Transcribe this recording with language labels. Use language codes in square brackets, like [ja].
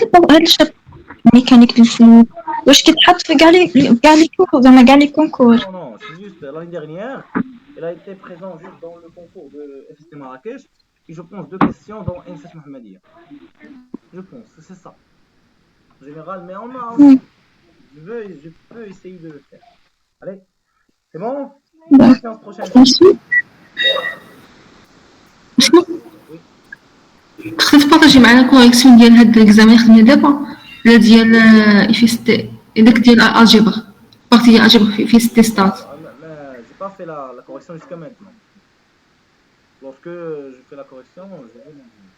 [ar] هاد الشاب ميكانيك الفلويد واش كيتحط في كاع لي كور زعما كاع لي كونكور؟ [fr] Non, non, c'est juste l'année dernière, elle a été présente juste dans le concours de FST Marrakech, et je pense 2 questions dans NSS Mohammedia. Je pense, c'est ça. En général, mais on a. Je peux essayer de le faire. Allez, c'est bon? La séance prochaine. [ar] ماشي شنو [fr] Oui. [ar] تقدر تبارطاجي معنا كوريكسيون ديال هاد ليكزامان خدمنا دابا ولا ديال ايفيستي داك ديال الجبر بارتي ديال الجبر في ستات. [fr] Mais j'ai pas fait la correction jusqu'à maintenant. Lorsque je fais la correction, je vais m'en.